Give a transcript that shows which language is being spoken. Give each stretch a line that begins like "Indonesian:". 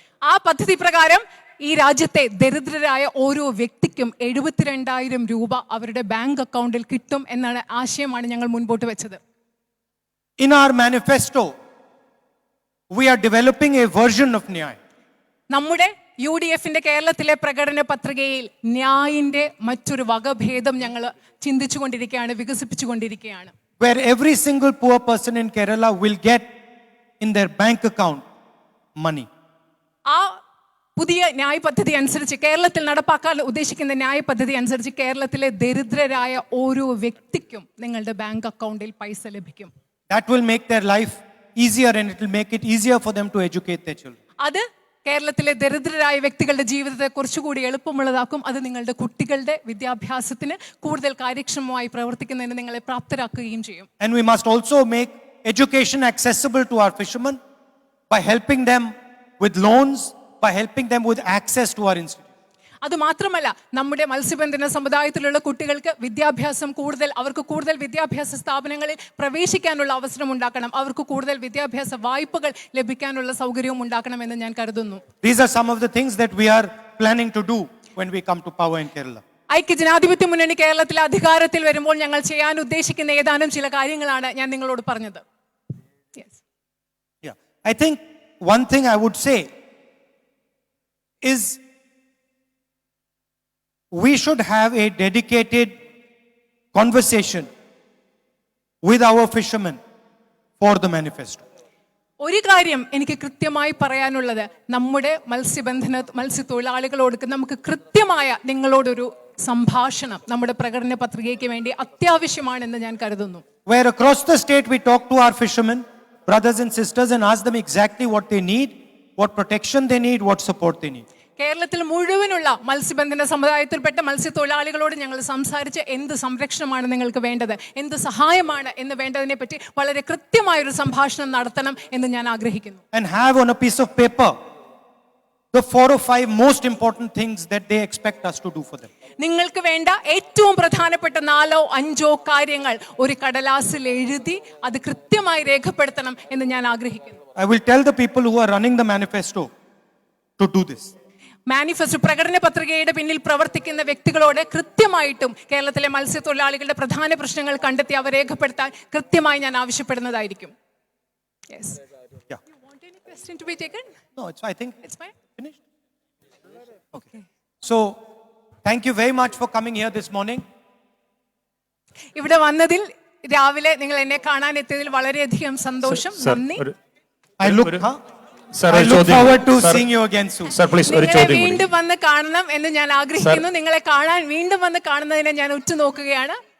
Malayalam: ആ പദ്ധതി പ്രകാരം ഈ രാജ്യത്തെ ദരിദ്രരായ ഓരോ വ്യക്തിക്കും 72,000 രൂപ അവരുടെ ബാങ്ക് അക്കൗണ്ടിൽ കിട്ടും എന്നാണ് ആശയമാണ് ഞങ്ങൾ മുൻപോട്ട് വെച്ചത്.
English: In our manifesto, we are developing a version of Nyay.
Malayalam: നമ്മുടെ UDFന്റെ കേരളത്തിലെ പ്രകടന പത്രികയിൽ ന്യായിന്റെ മറ്റൊരു വകഭേദം ഞങ്ങൾ ചിന്തിച്ചുകൊണ്ടിരിക്കുകയാണ്, വികസിപ്പിച്ചുകൊണ്ടിരിക്കുകയാണ്.
English: Where every single poor person in Kerala will get in their bank account money.
Malayalam: ആ പുതിയ ന്യായ പദ്ധതി അനുസരിച്ച്, കേരളത്തിൽ നടപ്പാക്കാൻ ഉദ്ദേശിക്കുന്ന ന്യായ പദ്ധതി അനുസരിച്ച് കേരളത്തിലെ ദരിദ്രരായ ഓരോ വ്യക്തിക്കും നിങ്ങളുടെ ബാങ്ക് അക്കൗണ്ടിൽ പൈസ ലഭിക്കും.
English: That will make their life easier and it will make it easier for them to educate their children.
Malayalam: അത് കേരളത്തിലെ ദരിദ്രരായ വ്യക്തികളുടെ ജീവിതത്തെ കുറച്ചുകൂടി എളുപ്പമുള്ളതാക്കും. അത് നിങ്ങളുടെ കുട്ടികളുടെ വിദ്യാഭ്യാസത്തിന് കൂടുതൽ കാര്യക്ഷമമായി പ്രവർത്തിക്കുന്നതിന് നിങ്ങളെ പ്രാപ്തരാക്കുകയും ചെയ്യും.
English: And we must also make education accessible to our fishermen by helping them with loans, by helping them with access to our institutions.
Malayalam: അത് മാത്രമല്ല, നമ്മുടെ മത്സ്യബന്ധന സമുദായത്തിലുള്ള കുട്ടികൾക്ക് അവർക്ക് കൂടുതൽ വിദ്യാഭ്യാസ സ്ഥാപനങ്ങളിൽ പ്രവേശിക്കാനുള്ള അവസരം ഉണ്ടാക്കണം. അവർക്ക് കൂടുതൽ വിദ്യാഭ്യാസ വായ്പകൾ ലഭിക്കാനുള്ള സൗകര്യവും ഉണ്ടാക്കണമെന്ന് ഞാൻ കരുതുന്നു.
English: These are some of the things that we are planning to do when we come to power in Kerala.
Malayalam: ഐക്യജനാധിപത്യ മുന്നണി കേരളത്തിലെ അധികാരത്തിൽ വരുമ്പോൾ ഞങ്ങൾ ചെയ്യാൻ ഉദ്ദേശിക്കുന്ന ഏതാനും ചില കാര്യങ്ങളാണ് ഞാൻ നിങ്ങളോട് പറഞ്ഞത്.
English: Yeah, I think one thing I would say is we should have a dedicated conversation with our fishermen for the manifesto.
Malayalam: ഒരു കാര്യം എനിക്ക് കൃത്യമായി പറയാനുള്ളത്, നമ്മുടെ മത്സ്യത്തൊഴിലാളികളോട് നമുക്ക് കൃത്യമായ നിങ്ങളോടൊരു സംഭാഷണം നമ്മുടെ പ്രകടന പത്രികയ്ക്ക് വേണ്ടി അത്യാവശ്യമാണെന്ന് ഞാൻ കരുതുന്നു.
English: Where across the state we talk to our fishermen, brothers and sisters, and ask them exactly what they need, what protection they need, what support they need.
Malayalam: കേരളത്തിൽ മുഴുവനുള്ള മത്സ്യബന്ധന സമുദായത്തിൽപ്പെട്ട മത്സ്യത്തൊഴിലാളികളോട് ഞങ്ങൾ സംസാരിച്ച് എന്ത് സംരക്ഷണമാണ് നിങ്ങൾക്ക് വേണ്ടത്, എന്ത് സഹായമാണ് എന്ന് വേണ്ടതിനെ പറ്റി വളരെ കൃത്യമായൊരു സംഭാഷണം നടത്തണം എന്ന് ഞാൻ ആഗ്രഹിക്കുന്നു.
English: And have on a piece of paper the 4 or 5 most important things that they expect us to do for them.
Malayalam: നിങ്ങൾക്ക് വേണ്ട ഏറ്റവും പ്രധാനപ്പെട്ട 4 or 5 കാര്യങ്ങൾ ഒരു കടലാസിൽ എഴുതി അത് കൃത്യമായി രേഖപ്പെടുത്തണം എന്ന് ഞാൻ ആഗ്രഹിക്കുന്നു.
English: I will tell the people who are running the manifesto to do this.
Malayalam: Manifesto പ്രകടന പത്രികയുടെ പിന്നിൽ പ്രവർത്തിക്കുന്ന വ്യക്തികളോട് കൃത്യമായിട്ടും കേരളത്തിലെ മത്സ്യത്തൊഴിലാളികളുടെ പ്രധാന പ്രശ്നങ്ങൾ കണ്ടെത്തി അവ രേഖപ്പെടുത്താൻ കൃത്യമായി ഞാൻ ആവശ്യപ്പെടുന്നതായിരിക്കും.
English: Yes. Yeah. You want any question to be taken? No, I think It's fine. finished. Okay. So, thank you very much for coming here this morning.
Malayalam: ഇവിടെ വന്നതിൽ രാവിലെ നിങ്ങൾ എന്നെ കാണാൻ എത്തിയതിൽ വളരെയധികം സന്തോഷം, നന്ദി.
English: I look forward to seeing you again soon.
Malayalam: നിങ്ങളെ വീണ്ടും വന്ന് കാണണം എന്ന് ഞാൻ ആഗ്രഹിക്കുന്നു. നിങ്ങളെ കാണാൻ വീണ്ടും വന്ന് കാണുന്നതിനെ ഞാൻ ഉറ്റുനോക്കുകയാണ്.